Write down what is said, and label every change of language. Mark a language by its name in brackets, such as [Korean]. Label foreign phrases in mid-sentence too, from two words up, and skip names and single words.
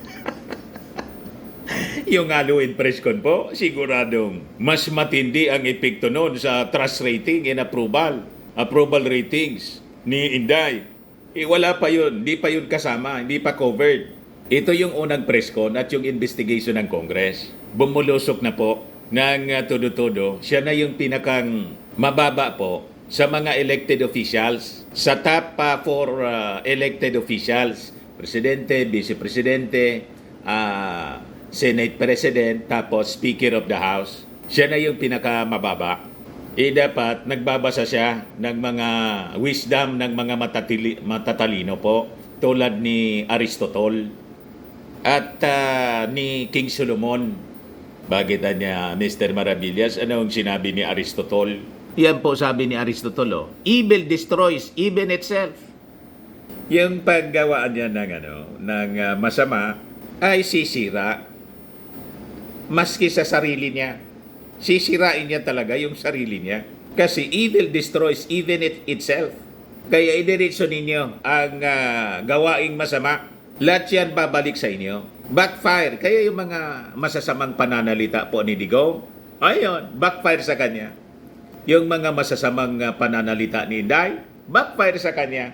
[Filipino] Yung [English] Halloween press con [Filipino] po, siguradong mas matindi ang epekto noon sa [English] trust rating and approval ratings [Filipino] ni Inday. Wala pa yun, hindi pa yun kasama, hindi pa covered. Ito yung unang [English] press con [Filipino] at yung investigation ng Congress. Bumulusok na po ng todo-todo. Siya na yung pinakang mababa po sa mga [English] elected officials, [Filipino] sa [English] top 4 elected officials, [Filipino] Presidente, Vice Presidente, [English] Senate President, [Filipino] tapos [English] Speaker of the House. [Filipino] Siya na yung pinakamababa. Dapat nagbabasa siya ng mga wisdom ng mga matatalino po, tulad ni Aristotle at ni King Solomon. Bakit niya, Mr. Maravillas, anong sinabi ni Aristotle? Yan po sabi ni Aristotle, [English] evil destroys even itself. [Filipino] Yung paggawaan niya ng masama ay sisira maski sa sarili niya. Sisirain niya talaga yung sarili niya. Kasi [English] evil destroys even itself. [Filipino] Kaya idiretso ninyo ang gawaing masama. Lahat yan babalik sa inyo. Backfire. Kaya yung mga masasamang pananalita po ni Digong, ayun, backfire sa kanya. Yung mga masasamang pananalita ni Inday, backfire sa kanya.